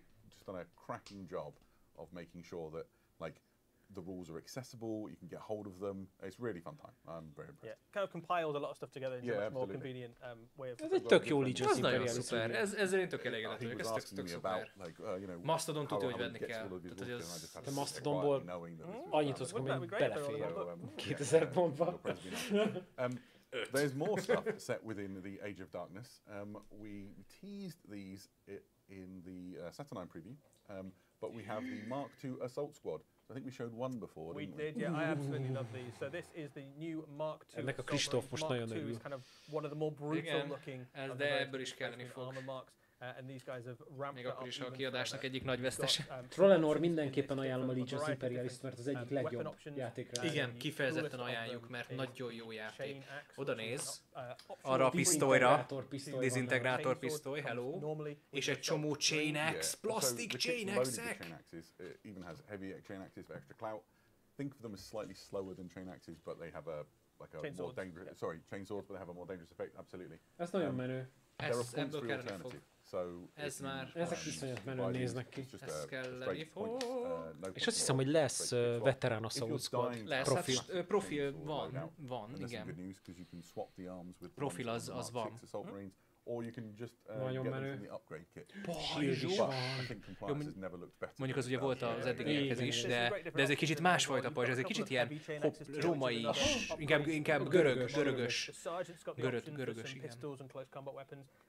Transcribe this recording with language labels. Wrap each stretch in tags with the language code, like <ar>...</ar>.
<en>Just done a cracking job of making sure that, like, the rules are accessible, you can get hold of them. It's really fun time. I'm very impressed. Yeah, kind of compiled a lot of stuff together into a much more convenient way of...</en> <hu>Ez egy tök jó Legion Imperialis. Ez nagyon szuper. Ezzel én tök elégedett vagyok. Ez tök szuper. Mastodon tudja, hogy venni kell. Te Mastodonból annyit hozok, amely belefér 2000 pontba.</hu> <en>There's more stuff set within the Age of Darkness. We teased these in the Saturnine preview, but we have the Mark II Assault Squad. I think we showed one before, didn't we? We did, yeah. I absolutely love these. So this is the new Mark II.</en> <hu>Ennek a Kristóf most nagyon örül.</hu> <en>Kind of one of the more brutal looking.</en> <hu>De ebből is kelleni fog.</hu> <en>And these guys have ramped</en> <hu>még akkor is a kiadásnak egyik nagy vesztese. Trollenor mindenképpen ajánlom a Legions Imperialist, mert az egyik legjobb játékra. Igen, kifejezetten ajánljuk, mert nagyon jó játék. Oda néz, arra a pisztolyra, dizintegrátor pisztoly, hello, és egy csomó chain axe, plastic chain axe-ek.</hu> <en>Even has heavy chain axes for extra clout. Think of them as slightly slower than chain axes, but they have a more dangerous. Sorry, chain swords, but they have a more dangerous effect. Absolutely.</en> <hu>Ez nagyon menő. Ebből kellene fog. Ez már... Ezek iszonyat menően néznek ki. Ez kelleni fog. És azt hiszem, hogy lesz veterán Assault Squad. Lesz, hát profil van, igen. Profil az van.</hu> <en>Or you can just</en> <hu>nagyon</hu> <en>get</en> <hu>menő.</hu> <en>them from the upgrade kit.</en> <hu>Mondjuk az ugye volt az eddigiekhez is, de ez egy kicsit másfajta pajzs, ez egy kicsit ilyen római, inkább görögös, igen.</hu>